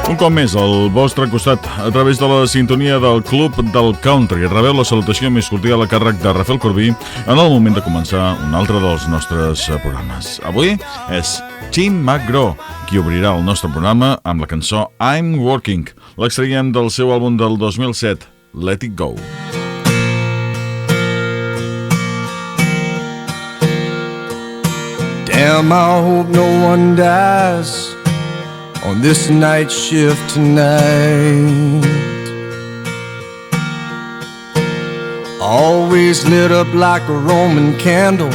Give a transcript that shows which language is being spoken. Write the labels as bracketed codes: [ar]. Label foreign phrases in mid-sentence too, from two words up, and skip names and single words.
[ca] cop més al vostre costat a través de la sintonia del Club del Country. Rebeu la salutació més cordial a càrrec de Rafel Corbí en el moment de començar un altre dels nostres programes. Avui és McGraw qui obrirà el nostre programa amb la cançó I'm Working. L'extraiem del seu àlbum del 2007, Let It Go. [en] Damn, I hope no one dies on this night shift tonight. Always lit up like a Roman candle.